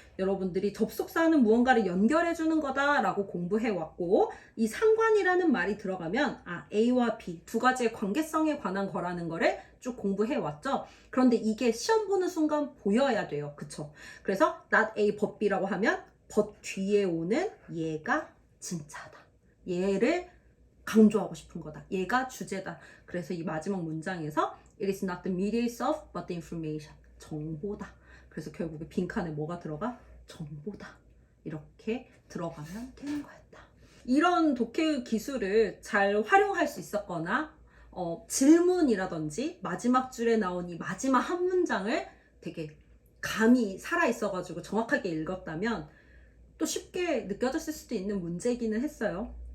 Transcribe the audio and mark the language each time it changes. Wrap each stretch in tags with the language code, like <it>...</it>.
<ko>여러분들이 접속사는 무언가를 연결해 주는 거다라고 공부해 왔고 이 상관이라는 말이 들어가면 A와 B 두 가지의 관계성에 관한 거라는 거를 쭉 공부해 왔죠. 그런데 이게 시험 보는 순간 보여야 돼요. 그쵸? 그래서 not A but B라고 하면 but 뒤에 오는 얘가 진짜다. 얘를 강조하고 싶은 거다. 얘가 주제다. 그래서 이 마지막 문장에서</ko> <en>It is not the media itself but the information.</en> <ko>정보다. 그래서 결국에 빈칸에 뭐가 들어가? 정보다. 이렇게 들어가면 되는 거였다. 이런 독해 기술을 잘 활용할 수 있었거나 질문이라든지 마지막 줄에 나온 이 마지막 한 문장을 되게 감이 살아있어가지고 정확하게 읽었다면 또 쉽게 느껴졌을 수도 있는 문제이기는 했어요.</ko>